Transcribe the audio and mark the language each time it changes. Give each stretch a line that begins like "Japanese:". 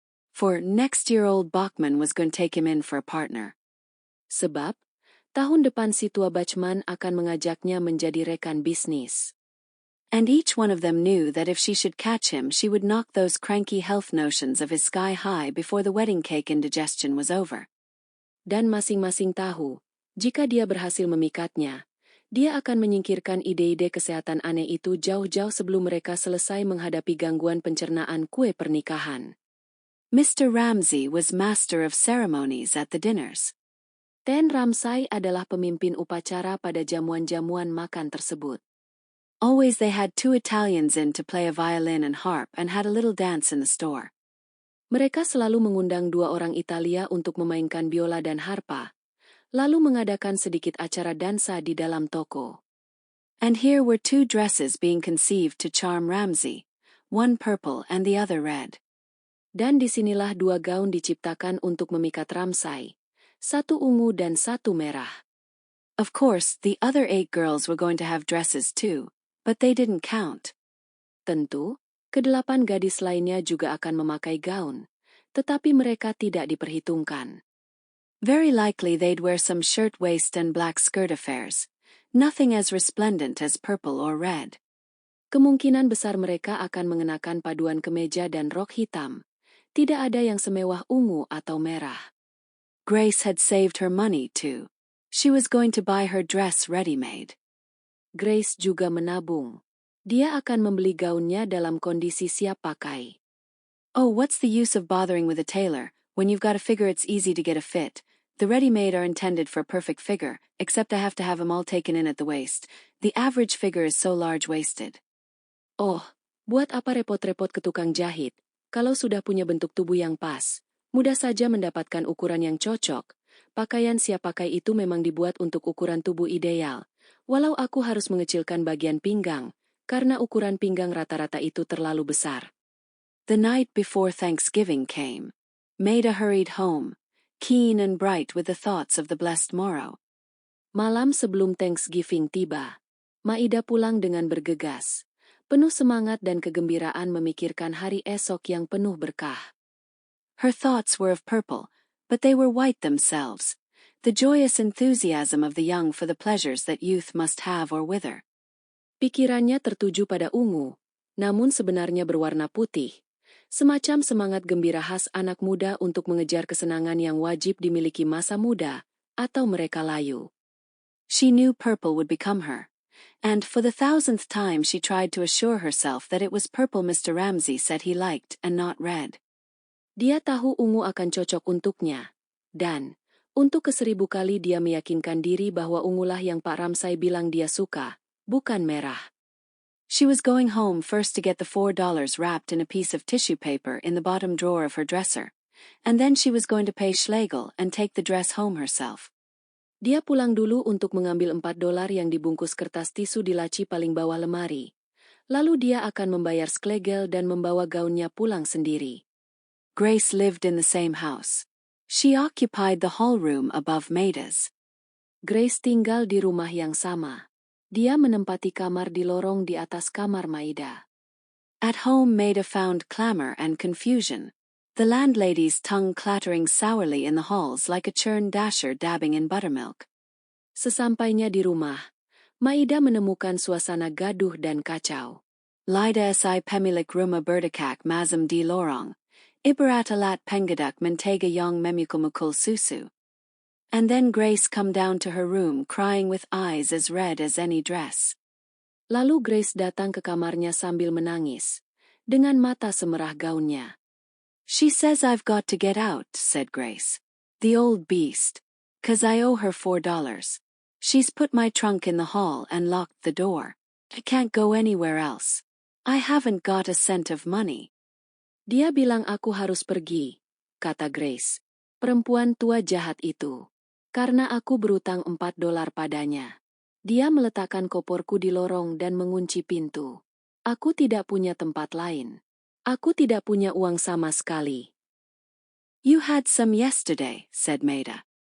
English: For next-year-old Bachman was going to take him in for a partner.
Indonesian: Sebab, tahun depan si tua Bachman akan mengajaknya menjadi rekan bisnis.
English: And each one of them knew that if she should catch him she would knock those cranky health notions of his sky high before the wedding cake indigestion was over.
Indonesian: Dan masing-masing tahu, jika dia berhasil memikatnya, dia akan menyingkirkan ide-ide kesehatan aneh itu jauh-jauh sebelum mereka selesai menghadapi gangguan pencernaan kue pernikahan.
English: Mr. Ramsay was master of ceremonies at the dinners.
Indonesian: Ten Ramsay adalah pemimpin upacara pada jamuan-jamuan makan tersebut.
English: Always they had 2 Italians in to play a violin and harp and had a little dance in the store.
Indonesian: Mereka selalu mengundang 2 orang Italia untuk memainkan biola dan harpa, lalu mengadakan sedikit acara dansa di dalam toko.
English: And here were 2 dresses being conceived to charm Ramsay, one purple and the other red.
Indonesian: Dan disinilah 2 gaun diciptakan untuk memikat Ramsay, 1 ungu dan 1 merah.
English: Of course, the other 8 girls were going to have dresses too, but they didn't count.
Indonesian: Tentu, ke-8 gadis lainnya juga akan memakai gaun, tetapi mereka tidak diperhitungkan.
English: Very likely they'd wear some shirt-waist and black skirt affairs, nothing as resplendent as purple or red.
Indonesian: Kemungkinan besar mereka akan mengenakan paduan kemeja dan rok hitam, tidak ada yang semewah ungu atau merah.
English: Grace had saved her money too. She was going to buy her dress ready-made.
Indonesian: Grace juga menabung. Dia akan membeli gaunnya dalam kondisi siap pakai.
English: Oh, what's the use of bothering with a tailor, when you've got a figure it's easy to get a fit? The ready-made are intended for a perfect figure, except I have to have them all taken in at the waist. The average figure is so large-waisted.
Indonesian: Oh, buat apa repot-repot ke tukang jahit? Kalau sudah punya bentuk tubuh yang pas, mudah saja mendapatkan ukuran yang cocok. Pakaian siap pakai itu memang dibuat untuk ukuran tubuh ideal. Walau aku harus mengecilkan bagian pinggang, karena ukuran pinggang rata-rata itu terlalu besar.
English: The night before Thanksgiving came. Maida hurried home, keen and bright with the thoughts of the blessed morrow.
Indonesian: Malam sebelum Thanksgiving tiba, Maida pulang dengan bergegas, penuh semangat dan kegembiraan memikirkan hari esok yang penuh berkah.
English: Her thoughts were of purple, but they were white themselves. The joyous enthusiasm of the young for the pleasures that youth must have or wither.
Indonesian: Pikirannya tertuju pada ungu, namun sebenarnya berwarna putih, semacam semangat gembira khas anak muda untuk mengejar kesenangan yang wajib dimiliki masa muda, atau mereka layu.
English: She knew purple would become her, and for the 1000th time she tried to assure herself that it was purple Mr. Ramsay said he liked and not red.
Indonesian: Dia tahu ungu akan cocok untuknya, dan untuk ke-1000 kali dia meyakinkan diri bahwa ungulah yang Pak Ramsay bilang dia suka, bukan merah.
English: She was going home first to get the $4 wrapped in a piece of tissue paper in the bottom drawer of her dresser, and then she was going to pay Schlegel and take the dress home herself.
Indonesian: Dia pulang dulu untuk mengambil $4 yang dibungkus kertas tisu di laci paling bawah lemari. Lalu dia akan membayar Schlegel dan membawa gaunnya pulang sendiri.
English: Grace lived in the same house. She occupied the hall room above Maida's.
Indonesian: Grace tinggal di rumah yang sama. Dia menempati kamar di lorong di atas kamar Maida.
English: At home Maida found clamor and confusion, the landlady's tongue clattering sourly in the halls like a churn dasher dabbing in buttermilk.
Indonesian: Sesampainya di rumah, Maida menemukan suasana gaduh dan kacau. Lida si pemilik rumah berdekak mazam di lorong. Ibaratalat pengadak mentega yang memukul susu.
English: And then Grace come down to her room crying with eyes as red as any dress.
Indonesian: Lalu Grace datang ke kamarnya sambil menangis, dengan mata semerah gaunnya.
English: She says I've got to get out, said Grace. The old beast. 'Cause I owe her $4. She's put my trunk in the hall and locked the door. I can't go anywhere else. I haven't got a cent of money.
Indonesian: Dia bilang aku harus pergi, kata Grace. Perempuan tua jahat itu. Karena aku berutang $4 padanya. Dia meletakkan koporku di lorong dan mengunci pintu. Aku tidak punya tempat lain. Aku tidak punya uang sama sekali.
English: You had some yesterday, said Maida.